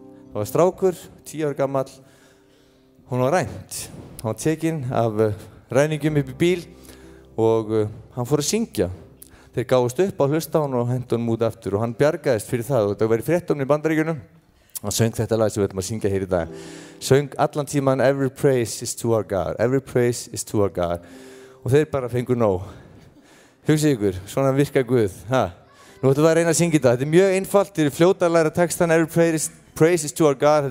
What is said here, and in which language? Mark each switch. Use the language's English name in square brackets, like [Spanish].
[Icelandic] Það var strákur, 10 ára gamall, hún var rænt. Hann var tekinn af ræningjum upp í bíl og hann fór að syngja. Þeir gáðust upp á hlusta hann og hentu hann út aftur og hann bjargaðist fyrir það og þetta var í fréttunum í Bandaríkjunum. Hann söng þetta lag sem við ætlum að syngja hér í dag. söng allan tíman [English] Every praise is to our God, every praise is to our God. [Icelandic] Og þeir bara fengu nóg. Hugsið ykkur, svona virka Guð. Nú ætlum við að reyna að syngja þetta. Þetta mjög einfalt, þeir fljóta að læra textan [English] Every praise is to our God.